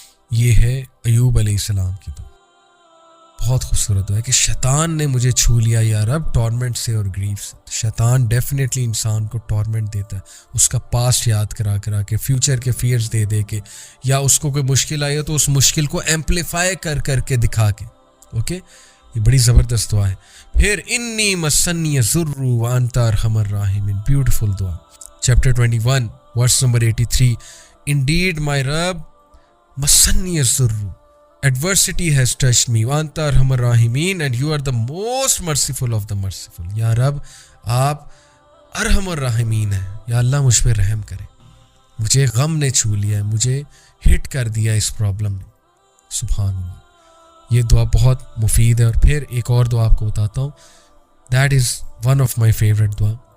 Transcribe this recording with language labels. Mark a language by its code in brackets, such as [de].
[ur] یہ ہے ایوب علیہ السلام کی بات. بہت خوبصورت ہے کہ شیطان نے مجھے چھو لیا یا رب ٹورمنٹ سے اور گریف سے. شیطان ڈیفینیٹلی انسان کو ٹورمنٹ دیتا ہے, اس کا پاسٹ یاد کرا کے, فیوچر کے فیئرز دے کے, یا اس کو کوئی مشکل آئی ہو تو اس مشکل کو ایمپلیفائی کر کے دکھا کے. اوکے, یہ بڑی زبردست دعا ہے. [ar] پھر انی مسنی الضر وانت ارحم الراحمین, [ur] بیوٹیفل دعا. [en] chapter 21 verse number 83, indeed my رب [ar] مسنی الضر, [en] adversity has touched me [ar] وانت ارحم الراحمین [en] and you are the most merciful of the merciful. [ur] یا رب آپ ارحم الراحمین ہیں, یا اللہ مجھ پہ رحم کریں, مجھے غم نے چھو لیا ہے, مجھے ہٹ کر دیا اس پرابلم نے. سبحان اللہ. یہ دعا بہت مفید ہے. اور پھر ایک اور دعا آپ کو بتاتا ہوں, [en] that is one of my favourite [ur] دعا.